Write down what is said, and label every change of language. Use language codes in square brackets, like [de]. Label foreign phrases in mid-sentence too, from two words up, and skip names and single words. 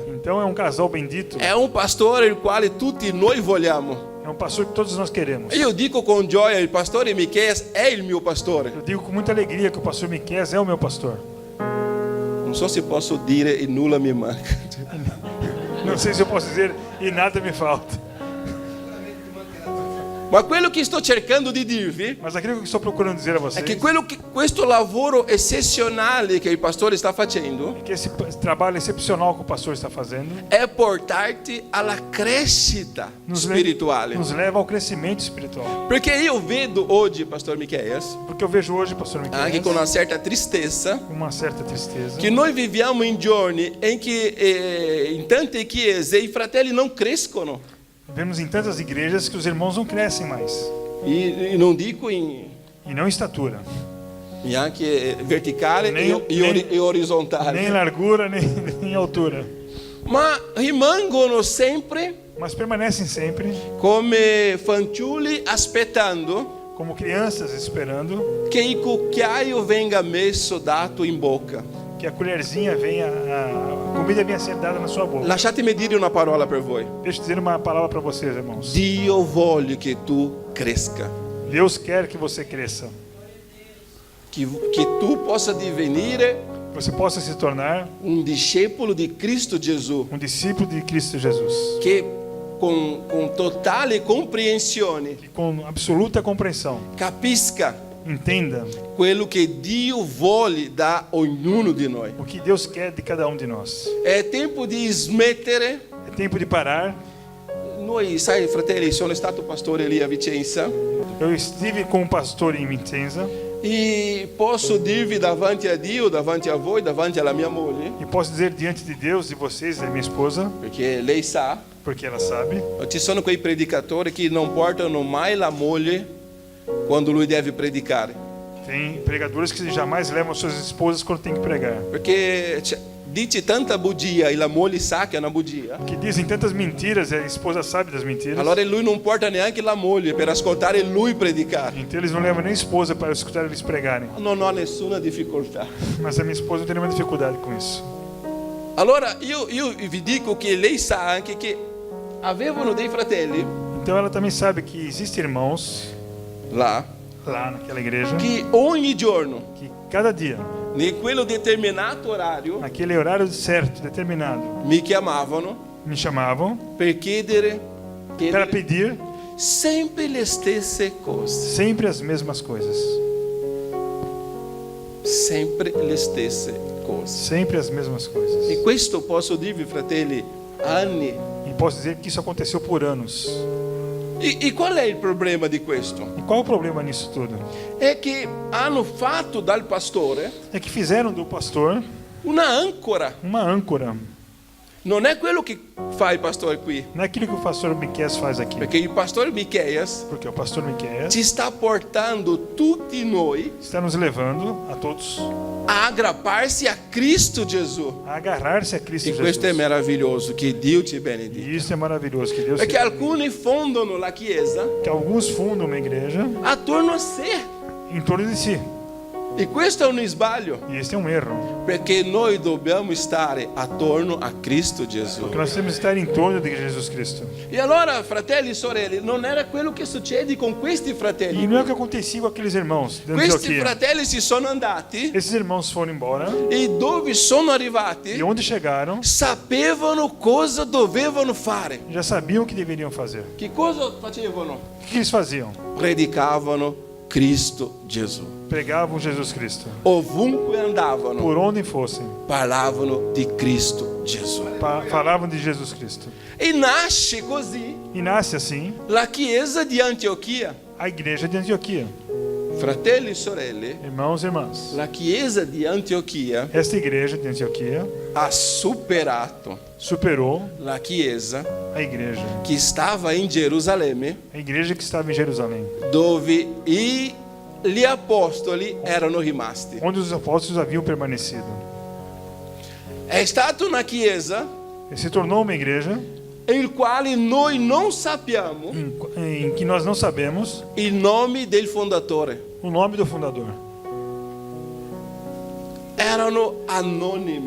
[pt] Então é um casal bendito, [it] È un pastore il quale tutti noi vogliamo. [pt] é um pastor que todos nós queremos. [it] Io dico con gioia, il pastore Micheias è il mio pastore. [pt] Eu digo com muita alegria que o pastor Miqueias é o meu pastor. [it] Non so se posso dire e nulla mi manca. [pt] Não sei se eu posso dizer e nada me falta. [it] Ma quello che sto cercando di dirvi [pt] Mas aquilo que eu estou procurando dizer a [it] è [pt] vocês [it] che questo lavoro eccezionale che il pastore sta facendo [pt] é que esse trabalho excepcional que o pastor está fazendo [it] è portarti alla crescita spirituale. [pt] nos leva ao crescimento espiritual. [it] Perché io vedo oggi, [pt] pastor Micheias, Porque eu vejo hoje, pastor [it] anche [pt] Miqueias, [it] con una certa tristezza, [pt] com uma certa tristeza, [it] che noi viviamo in giorni in che in tante chiese i fratelli non crescono. [pt] vemos em tantas igrejas que os irmãos não crescem mais. [it] E non dico [pt] E não em estatura, [it] e anche verticale [pt] Nem- [it] e orizzontale, [pt] nem em largura, nem em altura. [it] ma rimangono sempre [pt] Mas permanecem sempre [it] come fanciulli aspettando [pt] como crianças esperando [it] che il cucchiaio venga messo dato in bocca. [pt] que a colherzinha venha, a comida venha a ser dada na sua boca. [it] Lasciatemi dire una parola per voi. [pt] Deixa eu dizer uma palavra para vocês, irmãos. [it] Dio vuole che tu cresca, [pt] Deus quer que você cresça, [it] che tu possa divenire [pt] que você possa se tornar [it] un discepolo di Cristo Gesù, [pt] discípulo de Cristo Jesus, [it] che con totale comprensione [pt] que com absoluta compreensão [it] capisca [pt] entenda [it] quello che Dio vuole da ognuno di noi. [pt] o que Deus quer de cada um de nós. [it] È tempo di smettere. [pt] É tempo de parar. [it] Noi, sai, fratelli, sono stato pastore lì a Vicenza [pt] Eu estive com um pastor em Vicenza [it] e posso dirvi davanti a Dio, davanti a voi, davanti alla mia moglie, [pt] e posso dizer diante de Deus, de vocês, da minha esposa, [it] perché lei sa, [pt] porque ela sabe, [it] ci sono quei predicatori che non portano mai la moglie quando lui deve predicare, [pt] tem pregadores que jamais levam suas esposas quando tem que pregar, [it] perché dice tanta bugia e la moglie sa che è una bugia. [pt] que dizem tantas mentiras e a esposa sabe das mentiras. [it] Allora lui non porta neanche la moglie per ascoltare lui predicare. [pt] Então eles não levam nem a esposa para escutar eles pregarem. [it] Non ho nessuna difficoltà. [pt] Mas a minha esposa não tem nenhuma dificuldade com isso. [it] Allora io vi dico che lei sa anche che avevano dei fratelli [pt] Então ela também sabe que existem irmãos [it] là [pt] lá naquela igreja [it] che ogni giorno, [pt] que cada dia, [it] in quello determinato orario, [pt] naquele horário certo, determinado, [it] mi chiamavano [pt] me chamavam [it] per chiedere [pt] para pedir [it] sempre le stesse cose. [pt] sempre as mesmas coisas. [it] Sempre le stesse cose. [pt] Sempre as mesmas coisas. [it] E questo posso dirvi, fratelli, anni. [pt] E posso dizer que isso aconteceu por anos. [it] E qual è il problema di questo? [pt] E qual o problema nisso tudo? [it] È che hanno fatto dal pastore [pt] É que fizeram do pastor [it] una ancora. [pt] uma âncora. [it] Non è quello che fa il pastore qui, [pt] Não é aquilo que o pastor Miqueias faz aqui. [it] perché il pastore Micheias [pt] Porque o pastor Miqueias [it] ci sta portando tutti noi [pt] está nos levando a todos [it] a aggrapparsi a Cristo Gesù. [pt] a agarrar-se a Cristo [it] E questo è [pt] Jesus. [it] meraviglioso, che Dio ci benedica. [pt] E isso é maravilhoso, que Deus [it] Perché alcuni fondano la Chiesa [pt] que alguns fundam uma igreja [it] attorno a sé. [pt] em torno de si. [it] E questo è un sbaglio, [pt] E esse é um erro. [it] perché noi dobbiamo stare attorno a Cristo Gesù. [pt] Porque nós temos que estar em torno de Jesus Cristo. [it] E allora, fratelli e sorelle, non era quello che succede con questi [pt] E [it] fratelli. [pt] não é o que acontecia com aqueles irmãos de [it] Questi [pt] Antioquia. [it] fratelli si sono andati [pt] Esses irmãos foram embora. [it] e dove sono [pt] E [it] arrivati [pt] onde chegaram, [it] sapevano cosa dovevano fare. [pt] já sabiam o que deveriam fazer. [it] Che cosa facevano? [pt] O que eles faziam? [it] Predicavano Cristo Gesù. [pt] Pregavam Jesus Cristo. [it] Ovunque andavano, [pt] Por onde fossem, [it] parlavano di Cristo Gesù. [pt] falavam de Jesus Cristo. [it] E nasce così [pt] E nasce assim [it] la chiesa di Antiochia. [pt] a igreja de Antioquia. [it] Fratelli e sorelle, [pt] Irmãos e irmãs, [it] la chiesa di Antiochia [pt] esta igreja de Antioquia [it] ha superato [pt] superou [it] la chiesa [pt] a igreja. [it] che stava in Gerusalemme, [pt] A igreja que estava em Jerusalém, [it] dove gli apostoli erano rimasti. [pt] onde os apóstolos haviam permanecido. [it] È stata una chiesa [pt] E se tornou uma igreja [it] in quale noi non sappiamo [pt] em que nós não sabemos [it] il nome del fondatore. [pt] o nome do fundador. [it] Erano anonimi.